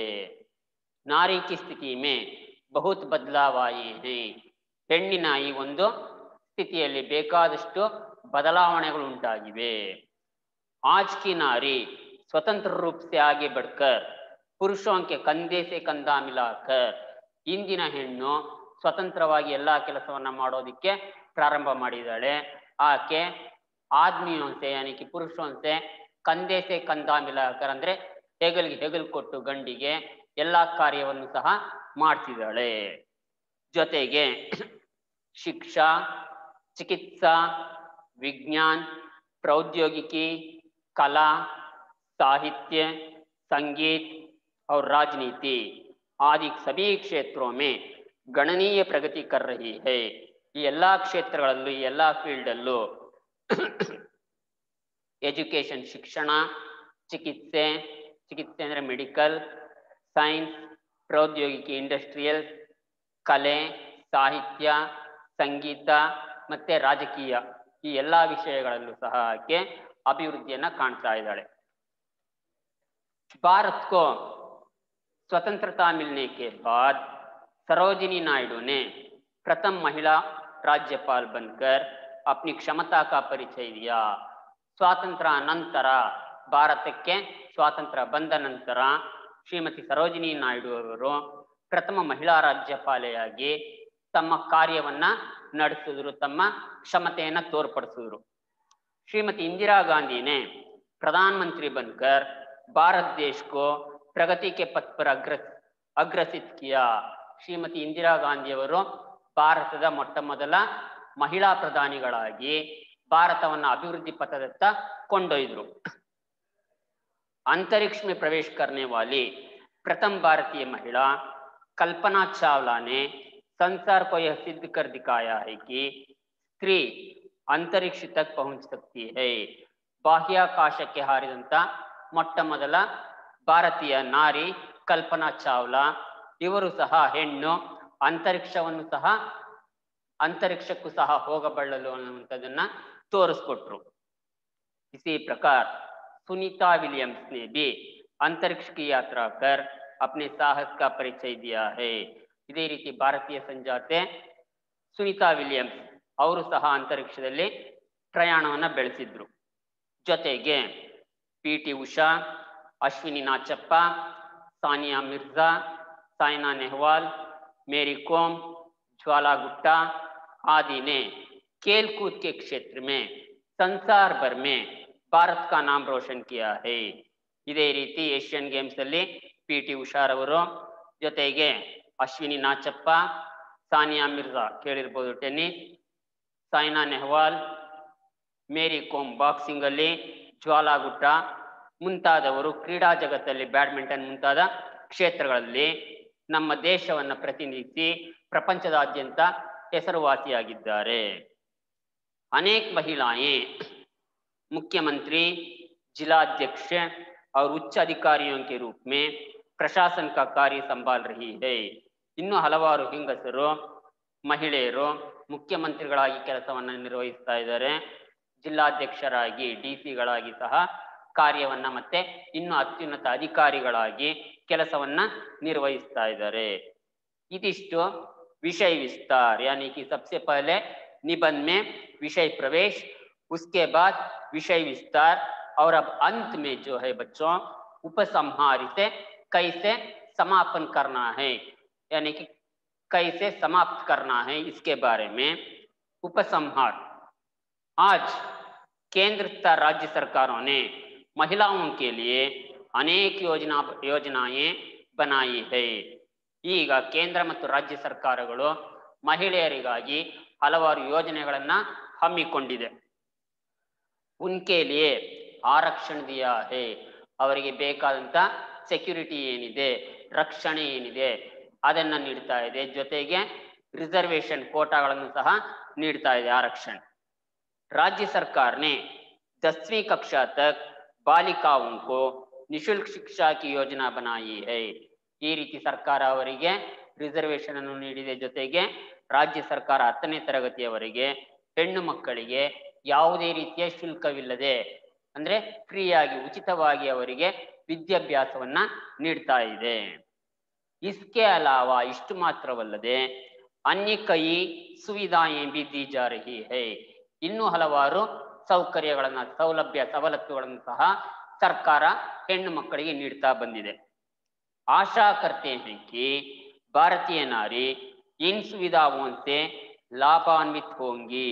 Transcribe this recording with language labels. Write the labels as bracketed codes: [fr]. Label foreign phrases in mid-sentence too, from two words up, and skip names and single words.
[hi] नारी की स्थिति में बहुत बदलाव आए हैं, [kn] ಹೆಣ್ಣಿನ ಈ ಒಂದು ಸ್ಥಿತಿಯಲ್ಲಿ ಬೇಕಾದಷ್ಟು ಬದಲಾವಣೆಗಳು ಉಂಟಾಗಿವೆ. [hi] आज की नारी स्वतंत्र रूप से आगे बढ़कर पुरुषों के कंधे से कंधा मिलाकर, [kn] ಇಂದಿನ ಹೆಣ್ಣು ಸ್ವತಂತ್ರವಾಗಿ ಎಲ್ಲ ಕೆಲಸವನ್ನ ಮಾಡೋದಕ್ಕೆ ಪ್ರಾರಂಭ ಮಾಡಿದ್ದಾಳೆ. ಆಕೆ [hi] आदमियों से यानी कि पुरुषों से कंधे से कंधा मिलाकर [kn] ಅಂದ್ರೆ ಹೆಗಲಿಗೆ ಹೆಗಲು ಕೊಟ್ಟು ಗಂಡಿಗೆ ಎಲ್ಲಾ ಕಾರ್ಯವನ್ನು ಸಹ ಮಾಡ್ತಿದ್ದಾಳೆ. [hi] ಜೊತೆಗೆ शिक्षा, चिकित्सा, विज्ञान, प्रौद्योगिकी, कला, साहित्य, संगीत और राजनीति आदि सभी क्षेत्रों में गणनीय प्रगति कर रही है. [kn] ಈ ಎಲ್ಲಾ ಕ್ಷೇತ್ರಗಳಲ್ಲೂ ಈ ಎಲ್ಲಾ ಫೀಲ್ಡಲ್ಲೂ ಎಜುಕೇಶನ್ ಶಿಕ್ಷಣ, ಚಿಕಿತ್ಸೆ ಅಂದರೆ ಮೆಡಿಕಲ್, ಸೈನ್ಸ್, ಪ್ರೌದ್ಯೋಗಿಕಿ ಇಂಡಸ್ಟ್ರಿಯಲ್, ಕಲೆ, ಸಾಹಿತ್ಯ, ಸಂಗೀತ ಮತ್ತೆ ರಾಜಕೀಯ ಈ ಎಲ್ಲಾ ವಿಷಯಗಳಲ್ಲೂ ಸಹ ಆಕೆ ಅಭಿವೃದ್ಧಿಯನ್ನ ಕಾಣ್ತಾ ಇದ್ದಾಳೆ. [hi] भारत को स्वतंत्रता मिलने के बाद सरोजिनी नायडू ने प्रथम महिला राज्यपाल बनकर अपनी क्षमता का परिचय दिया. [kn] स्वातंत्र्य ನಂತರ ಭಾರತಕ್ಕೆ ಸ್ವಾತಂತ್ರ್ಯ ಬಂದ ನಂತರ ಶ್ರೀಮತಿ ಸರೋಜಿನಿ ನಾಯ್ಡು ಅವರು ಪ್ರಥಮ ಮಹಿಳಾ ರಾಜ್ಯಪಾಲೆಯಾಗಿ ತಮ್ಮ ಕಾರ್ಯವನ್ನ ನಡೆಸಿದ್ರು, ತಮ್ಮ क्षमತೆಯನ್ನು ತೋರ್ಪಡಿಸಿದ್ರು. [hi] श्रीमती इंदिरा गांधी ने प्रधानमंत्री बनकर भारत देश को प्रगति के पथ पर अग्रसित किया. [kn] ಶ್ರೀಮತಿ ಇಂದಿರಾ ಗಾಂಧಿ ಅವರು ಭಾರತದ ಮೊಟ್ಟ ಮೊದಲ ಮಹಿಳಾ ಪ್ರಧಾನಿಗಳಾಗಿ ಭಾರತವನ್ನು ಅಭಿವೃದ್ಧಿ ಪಥದತ್ತ ಕೊಂಡೊಯ್ದರು. [hi] अंतरिक्ष में प्रवेश करने वाली प्रथम भारतीय महिला कल्पना चावला ने संसार को यह सिद्ध कर दिखाया है कि स्त्री अंतरिक्ष तक पहुंच सकती है. [kn] ಬಾಹ್ಯಾಕಾಶಕ್ಕೆ ಹಾರಿದಂತ ಮೊಟ್ಟ ಮೊದಲ ಭಾರತೀಯ ನಾರಿ ಕಲ್ಪನಾ ಚಾವ್ಲಾ, ಇವರು ಸಹ ಹೆಣ್ಣು ಅಂತರಿಕ್ಷಕ್ಕೂ ಸಹ ಹೋಗಬಲ್ಲಳು ಅನ್ನುವಂಥದ್ದನ್ನ ತೋರಿಸ್ಕೊಟ್ರು. [hi] इसी प्रकार सुनीता विलियम्स ने भी अंतरिक्ष की यात्रा कर अपने साहस का परिचय दिया है. [kn] ಇದೇ ರೀತಿ ಭಾರತೀಯ ಸಂಜಾತೆ ಸುನೀತಾ ವಿಲಿಯಮ್ಸ್ ಅವರು ಸಹ ಅಂತರಿಕ್ಷದಲ್ಲಿ ಪ್ರಯಾಣವನ್ನು ಬೆಳೆಸಿದ್ರು. ಜೊತೆಗೆ ಪಿ.ಟಿ. ಉಷಾ, ಅಶ್ವಿನಿ ನಾಚಪ್ಪ, ಸಾನಿಯಾ ಮಿರ್ಜಾ, [hi] साइना नेहवाल, मेरी कोम, ज्वाला गुट्टा आदि ने खेल कूद के क्षेत्र में संसार भर में भारत का नाम रोशन किया है. [kn] ಇದೇ ರೀತಿ ಏಷ್ಯನ್ ಗೇಮ್ಸ್ ಅಲ್ಲಿ ಪಿ.ಟಿ. ಉಷಾರವರು, ಜೊತೆಗೆ ಅಶ್ವಿನಿ ನಾಚಪ್ಪ, ಸಾನಿಯಾ ಮಿರ್ಜಾ ಕೇಳಿರ್ಬೋದು ಟೆನ್ನಿಸ್, ಸೈನಾ ನೆಹ್ವಾಲ್, ಮೇರಿ ಕೋಮ್ ಬಾಕ್ಸಿಂಗ್ ಅಲ್ಲಿ, ಜ್ವಾಲಾ ಗುಟ್ಟಾ ಮುಂತಾದವರು ಕ್ರೀಡಾ ಜಗತ್ತಲ್ಲಿ ಬ್ಯಾಡ್ಮಿಂಟನ್ ಮುಂತಾದ ಕ್ಷೇತ್ರಗಳಲ್ಲಿ ನಮ್ಮ ದೇಶವನ್ನು ಪ್ರತಿನಿಧಿಸಿ ಪ್ರಪಂಚದಾದ್ಯಂತ ಹೆಸರುವಾಸಿಯಾಗಿದ್ದಾರೆ. [hi] अनेक महिलाएं मुख्यमंत्री, जिलाध्यक्ष और उच्च अधिकारियों के रूप में प्रशासन का कार्य संभाल रही है. [kn] ಇನ್ನು ಹಲವಾರು ಹೆಂಗಸರು ಮಹಿಳೆಯರು ಮುಖ್ಯಮಂತ್ರಿಗಳಾಗಿ ಕೆಲಸವನ್ನು ನಿರ್ವಹಿಸ್ತಾ ಇದ್ದಾರೆ, ಜಿಲ್ಲಾಧ್ಯಕ್ಷರಾಗಿ ಡಿಸಿಗಳಾಗಿ ಸಹ ಕಾರ್ಯವನ್ನ ಮತ್ತೆ ಇನ್ನು ಅತ್ಯುನ್ನತ ಅಧಿಕಾರಿಗಳಾಗಿ ಕೆಲಸವನ್ನ ನಿರ್ವಹಿಸ್ತಾ ಇದ್ದಾರೆ. ಇದಿಷ್ಟು [hi] विषय विस्तार यानी कि सबसे पहले निबंध में विषय प्रवेश, उसके बाद विषय विस्तार और अब अंत में जो है बच्चों उपसंहार, इसे कैसे समापन करना है यानी कि कैसे समाप्त करना है इसके बारे में उपसंहार. आज केंद्र तथा राज्य सरकारों ने महिलाओं के लिए अनेक योजनाएं बनाई है। [kn] ಈಗ ಕೇಂದ್ರ ಮತ್ತು ರಾಜ್ಯ ಸರ್ಕಾರಗಳು ಮಹಿಳೆಯರಿಗಾಗಿ ಹಲವಾರು ಯೋಜನೆಗಳನ್ನ ಹಮ್ಮಿಕೊಂಡಿದೆ। [hi] उनके लिए आरक्षण दिया है, [kn] ಅವರಿಗೆ ಬೇಕಾದಂತ ಸೆಕ್ಯೂರಿಟಿ ಏನಿದೆ, ರಕ್ಷಣೆ ಏನಿದೆ ಅದನ್ನ ನೀಡ್ತಾ ಇದೆ। ಜೊತೆಗೆ ರಿಸರ್ವೇಶನ್ ಕೋಟಾಗಳನ್ನು ಸಹ ನೀಡ್ತಾ ಇದೆ आरक्षण। [hi] राज्य सरकार ने 10वीं कक्षा तक बालिकाओं को निःशुल्क शिक्षा की योजना बनाई है। [kn] ಈ ರೀತಿ ಸರ್ಕಾರ ಅವರಿಗೆ ರಿಸರ್ವೇಶನ್ ಅನ್ನು ನೀಡಿದೆ। ಜೊತೆಗೆ ರಾಜ್ಯ ಸರ್ಕಾರ 10ನೇ ತರಗತಿಯವರೆಗೆ ಹೆಣ್ಣು ಮಕ್ಕಳಿಗೆ ಯಾವುದೇ ರೀತಿಯ ಶುಲ್ಕವಿಲ್ಲದೆ ಅಂದ್ರೆ ಫ್ರೀ ಆಗಿ ಉಚಿತವಾಗಿ ಅವರಿಗೆ ವಿದ್ಯಾಭ್ಯಾಸವನ್ನ ನೀಡ್ತಾ ಇದೆ। [hi] इसके अलावा [kn] ಇಷ್ಟು ಮಾತ್ರವಲ್ಲದೆ [hi] अन्य कई सुविधाएं भी दी जा रही है। [kn] ಇನ್ನು ಹಲವಾರು ಸೌಕರ್ಯಗಳನ್ನು ಸವಲತ್ತುಗಳನ್ನು ಸಹ ಸರ್ಕಾರ ಹೆಣ್ಣು ಮಕ್ಕಳಿಗೆ ನೀಡ್ತಾ ಬಂದಿದೆ। [hi] आशा करते हैं कि भारतीय नारी इन सुविधाओं से लाभान्वित होंगी।